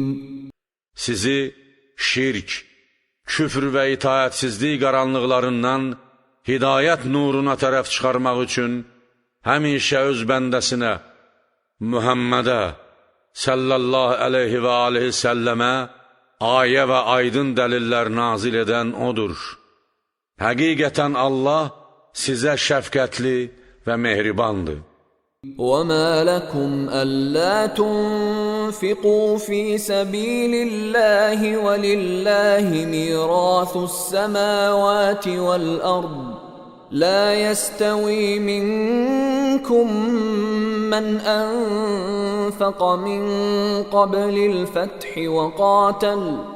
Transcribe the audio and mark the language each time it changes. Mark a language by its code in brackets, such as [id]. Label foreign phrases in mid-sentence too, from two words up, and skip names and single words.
[az] Sizi şirk, küfr və itaətsizlik qaranlıqlarından hidayət nuruna tərəf çıxarmaq üçün həmişə öz bəndəsinə, Muhammədə [ar] صلى الله عليه وعليه سلم [az] ayə və aydın dəlillər nazil edən odur. Həqiqətən Allah sizə şəfqətli və mehribandır. [ar] وَمَا لَكُمْ أَلَّا تُنْفِقُوا فِي سَبِيلِ اللَّهِ وَلِلَّهِ مِيرَاثُ السَّمَاوَاتِ وَالْأَرْضِ لَا يَسْتَوِي مِنْكُمْ مَنْ أَنْفَقَ مِنْ قَبْلِ الْفَتْحِ وَقَاتَلَ